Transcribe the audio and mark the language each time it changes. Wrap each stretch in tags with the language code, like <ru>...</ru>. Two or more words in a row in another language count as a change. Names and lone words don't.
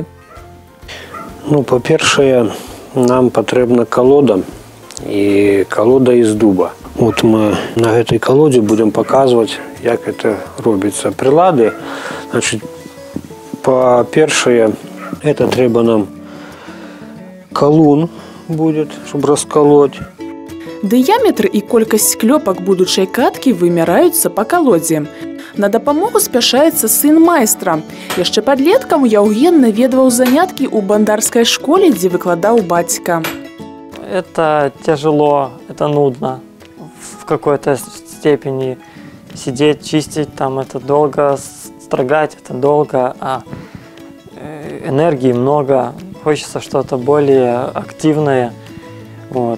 <be>Ну, па-першае, нам патрэбна калода і калода з дуба. Вот мы на гэтай калодзе будем паказваць, як это робіцца. Прылады, значит, па-першае, это трэба нам калун</be> <ru>будет, чтобы расколоть.</ru> <be>Дыяметр і колькасць клёпак будучай каткі вымяраюцца па калодзе. На дапамогу спяшаецца сын майстра. Яшчэ падлеткам Яўген наведваў заняткі ў бандарскай школе, дзе выкладаў бацька.</be> <ru>Это тяжело, это нудно. В какой-то степени сидеть, чистить, там это долго, строгать это долго, а энергии много. Хочется что-то более активное, вот.</ru>